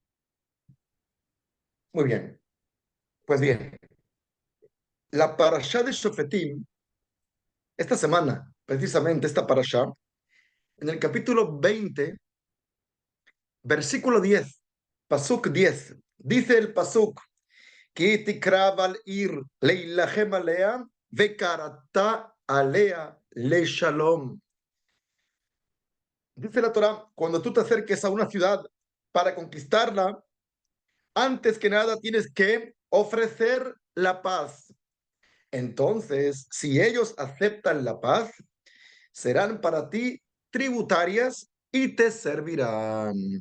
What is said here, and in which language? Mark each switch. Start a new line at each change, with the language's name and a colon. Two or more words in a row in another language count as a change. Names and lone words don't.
Spanish: Muy bien, pues bien, la parashá de Shofetim, esta semana, precisamente esta parashá, en el capítulo 20. Versículo 10, Pasuk 10. Dice el Pasuk,
Hebrew: כי תקרב אל עיר להלחם עליה וקראת אליה לשלום.
Spanish: Dice la Torah, cuando tú te acerques a una ciudad para conquistarla, antes que nada tienes que ofrecer la paz. Entonces, si ellos aceptan la paz, serán para ti tributarias y te servirán.